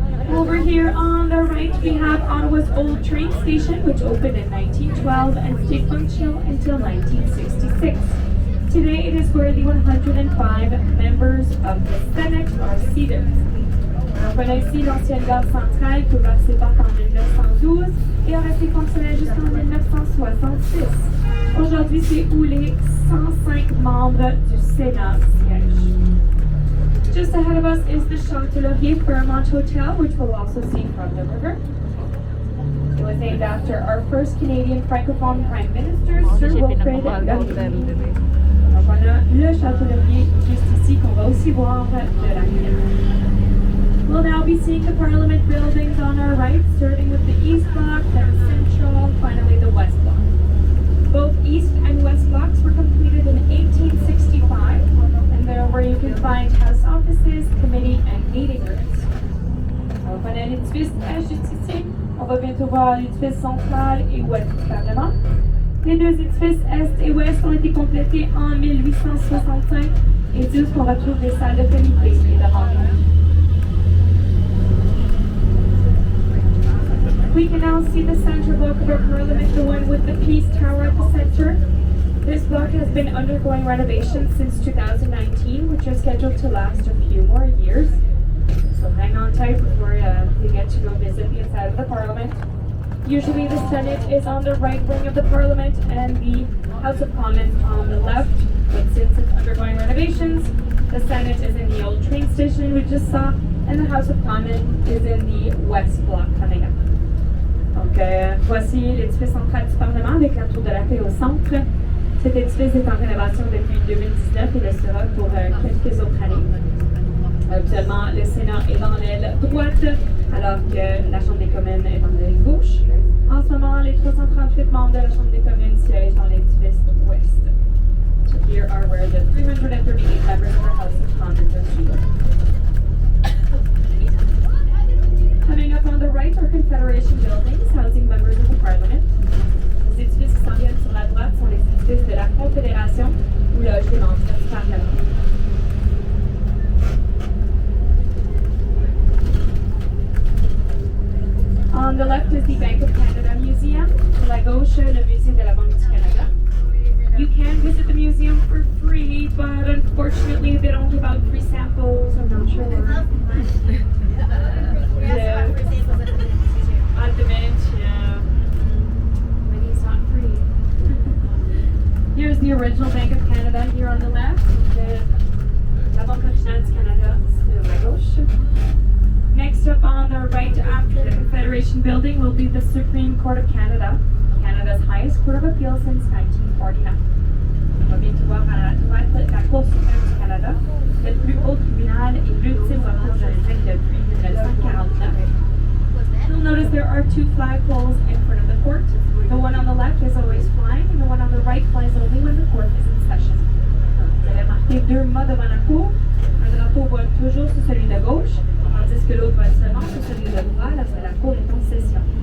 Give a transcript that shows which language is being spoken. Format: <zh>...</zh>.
<en>Over here on the right, we have Ottawa's old train station, which opened in 1912 and stayed functional until 1966. Today, it is where the 105 members of the Senate are seated.</en> <fr>On a ici l'ancienne gare centrale qui ouvert ses portes en 1912 et a resté fonctionnelle jusqu'en 1966. Aujourd'hui, c'est où les 105 membres du Sénat siègent.</fr> <en>Just ahead of us is the Chancellerie Fairmont Hotel, which we'll also see from the river. It was named after our first Canadian Francophone Prime Minister, Sir Wilfrid Laurier.</en> <fr>Donc on a le Château-Laurier juste ici qu'on va aussi voir de la rivière.</fr> <en>We'll now be seeing the Parliament buildings on our right, starting with the East Block, then Central, finally the West Block. Both East and West Blocks were completed in 1865, and they're where you can find house offices, committee, and meeting rooms.</en> <fr>On a une Suisse juste ici. On va bientôt voir l'édifice central et ouest du Parlement. Les deux édifices est et ouest ont été complétés en 1865 et disent qu'on retrouve des salles de comité et de rencontres.</fr> <en>We can now see the center block of our Parliament, the one with the Peace Tower at the center. This block has been undergoing renovations since 2019, which are scheduled to last a few more years. So hang on tight before you get to go visit the inside of the Parliament. Usually the Senate is on the right wing of the Parliament and the House of Commons on the left, but since it's undergoing renovations, the Senate is in the old train station we just saw, and the House of Commons is in the west block coming up.</en> <fr>Donc voici l'édifice central du Parlement avec la tour de la paix au centre. Cet édifice est en rénovation depuis 2019 et le sera pour quelques autres années. Habituellement, le Sénat est dans l'aile droite, alors que la Chambre des communes est dans l'aile gauche. En ce moment, les 338 membres de la Chambre des communes siègent dans l'édifice ouest.</fr> <en>So here are where the 338 members of the House of Commons are seated. Coming up on the right are Confederation buildings, housing members of the Parliament.</en> <fr>Les édifices qui s'en viennent sur la droite sont les édifices de la Confédération ou loge des membres du Parlement.</fr> <en>On the left is the Bank of Canada Museum.</en> <fr>À la gauche, le musée de la Banque du Canada.</fr> <en>You can visit the museum for free, but unfortunately they don't give out free samples. I'm not sure. At the Mint, yeah. Maybe it's not free. Here's the original Bank of Canada here on the left.</en> <fr>La Banque originale du Canada sur la gauche.</fr> <en>Next up on the right after the Confederation building will be the Supreme Court of Canada, Canada's highest court of appeal since 1949.</en> <fr>On va bientôt voir à la droite la Cour suprême du Canada, le plus haut tribunal et l'ultime recours juridique depuis 1949.</fr> <en>You'll notice there are two flagpoles in front of the court. The one on the left is always flying and the one on the right flies only when the court is in session.</en> <fr>Vous avez remarqué deux mâts devant la cour. Un drapeau vole toujours sur celui de gauche, tandis que l'autre vole seulement sur celui de droite lorsque la cour est en session.</fr>